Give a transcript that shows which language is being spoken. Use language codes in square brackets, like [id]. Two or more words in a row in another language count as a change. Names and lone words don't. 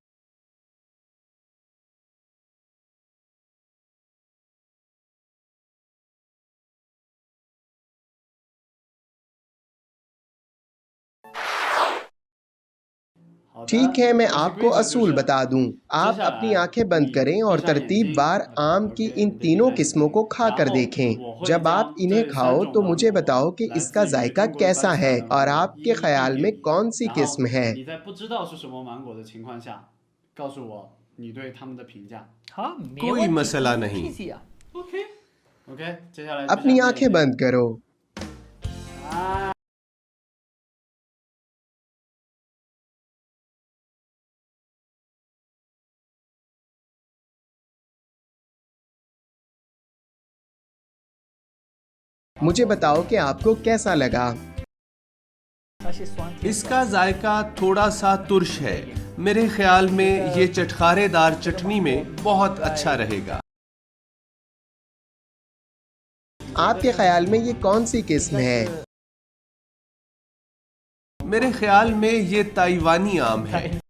[ur] ٹھیک ہے، میں آپ کو اصول بتا دوں. آپ اپنی آنکھیں بند کریں اور ترتیب بار آم کی ان تینوں قسموں کو کھا کر دیکھیں. جب آپ انہیں کھاؤ تو مجھے بتاؤ کہ اس کا ذائقہ کیسا ہے اور آپ کے خیال میں کون سی قسم ہے. [zh] 你在不知道是什么芒果的情况下，告诉我你对他们的评价。 [ur] ہاں، میرے कोई वाली मसला बहुत नहीं। [zh] easy 啊。 OK，接下来 [ur] اپنی آنکھیں بند کرو. مجھے بتاؤ کہ آپ کو کیسا لگا. [zh] 而且酸甜 [ur] اس کا ذائقہ تھوڑا سا ترش ہے۔ میرے خیال میں یہ چٹخارےدار چٹنی میں بہت اچھا رہے گا. آپ کے خیال میں یہ کون سی قسم ہے? میرے خیال میں یہ تائیوانی آم ہے.